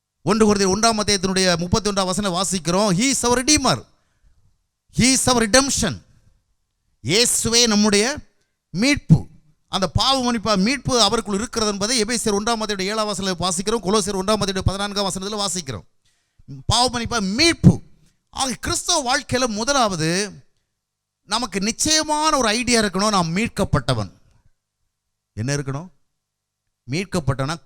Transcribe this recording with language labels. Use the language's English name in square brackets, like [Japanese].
[Tamil] 1 கொரிந்தியர் 1ஆம் அத்தியாயத்தினுடைய 31ஆம் வசனம் வாசிக்கிறோம். [English] He is our redeemer, he is our redemption. [Tamil] இயேசுவே நம்முடைய மீட்பு. அந்த பாவ மன்னிப்பு மீட்பு அவருக்குள் இருக்கிறது என்பதை எபேசியர் 1ஆம் அத்தியாயம் 7ஆம் வசனத்தில் வாசிக்கிறோம். கொலோசியர் 1ஆம் அத்தியாயம் 14ஆம் வசனத்தில் வாசிக்கிறோம். பாவ மன்னிப்பு மீட்பு. ஆக கிறிஸ்தவ வாழ்க்கையில் முதலாவது நமக்கு நிச்சயமான ஒரு ஐடியா இருக்கணும். நாம் மீட்கப்பட்டவன். என்ன இருக்கணும்? மீட்கப்பட்டவன்.